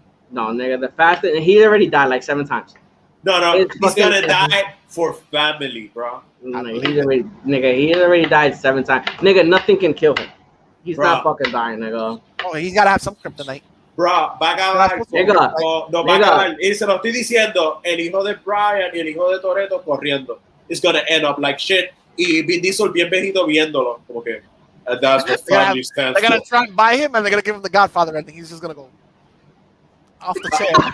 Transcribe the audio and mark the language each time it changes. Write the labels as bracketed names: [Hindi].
[English] No, nigga, the Fast and he already died like 7 times. No, he's gonna die for family, bro. He already died 7 times. Nigga, nothing can kill him. He's not fucking dying, nigga. Oh, he's gotta have some kryptonite. [Spanish] Bro, va a acabar. No va a acabar. Y se lo estoy diciendo, el hijo de Brian y el hijo de Toretto corriendo. [English] It's gonna end up like shit. [Spanish] Y Vin Diesel bien viejito viéndolo. Como que, [English] that's what family stands for. They're gonna try and buy him and they're gonna give him the Godfather ending. He's just gonna go off the chair.